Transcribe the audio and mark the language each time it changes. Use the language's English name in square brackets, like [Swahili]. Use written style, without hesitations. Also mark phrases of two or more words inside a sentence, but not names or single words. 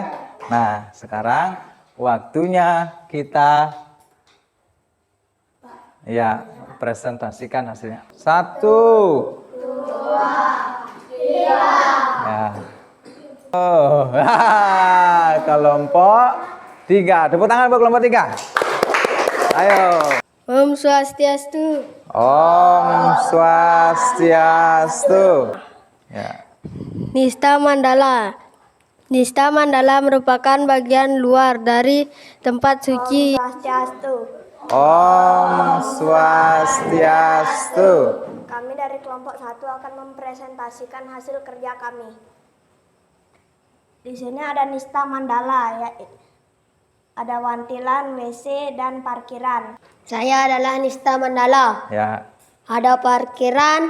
[Indonesian] Nah, sekarang waktunya kita ya presentasikan hasilnya. 1, 2, 3. Ya. Oh, kelompok 3. Tepuk tangan buat kelompok 3. Ayo. [Balinese] Om Swastiastu. Om Swastiastu. Ya. [Indonesian] Nista Mandala. Nista Mandala merupakan bagian luar dari tempat suci. [Balinese] Swastiastu. Om Swastiastu. [Indonesian] Kami dari kelompok 1 akan mempresentasikan hasil kerja kami. Di sini ada Nista Mandala, ya. Ada wantilan, WC, dan parkiran. Saya adalah Nista Mandala. Ya. Ada parkiran.